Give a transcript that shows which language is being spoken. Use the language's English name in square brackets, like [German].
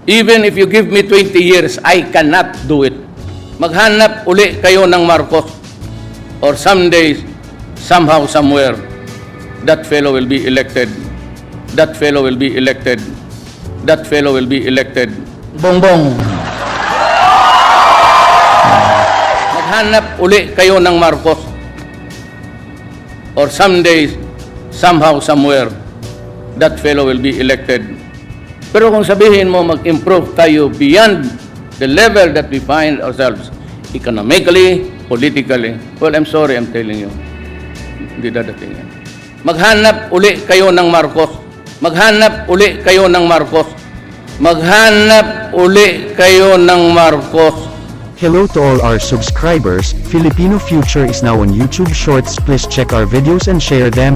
[English] Even if you give me 20 years, I cannot do it. [Filipino] Maghanap uli kayo ng Marcos. [English] Or someday, somehow, somewhere, that fellow will be elected. That fellow will be elected. That fellow will be elected. Bongbong. [Filipino] Maghanap uli kayo ng Marcos. [English] Or someday, somehow, somewhere, that fellow will be elected. [Filipino] Pero kung sabihin mo mag-improve tayo [English] beyond the level that we find ourselves, economically, politically, well, I'm sorry, I'm telling you, [Filipino] hindi dadating yan. Maghanap uli kayo ng Marcos. Maghanap uli kayo ng Marcos. Maghanap uli kayo ng Marcos. [English] Hello to all our subscribers. Filipino Future is now on YouTube Shorts. Please check our videos and share them.